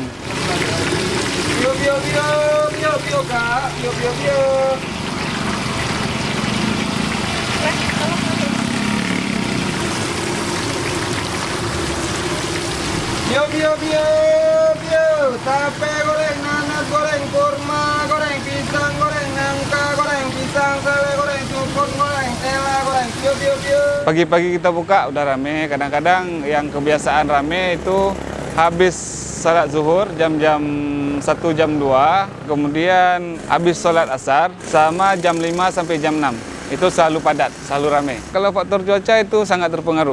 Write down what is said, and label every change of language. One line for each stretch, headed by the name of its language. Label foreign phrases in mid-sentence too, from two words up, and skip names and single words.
Indonesian: Bio, bio, bio, bio, bio, Kak. Bio, bio, bio. Bio, bio, bio, bio. Tape goreng, nanas goreng, kurma goreng, pisang goreng, nangka goreng, pisang sale goreng, sukun goreng, tela goreng. Bio, bio, bio. Pagi-pagi kita buka udah rame. Kadang-kadang yang kebiasaan rame itu habis salat zuhur jam-jam 1 jam 2, kemudian habis sholat asar sama jam 5 sampai jam 6. Itu selalu padat, selalu rame. Kalau faktor cuaca itu sangat terpengaruh.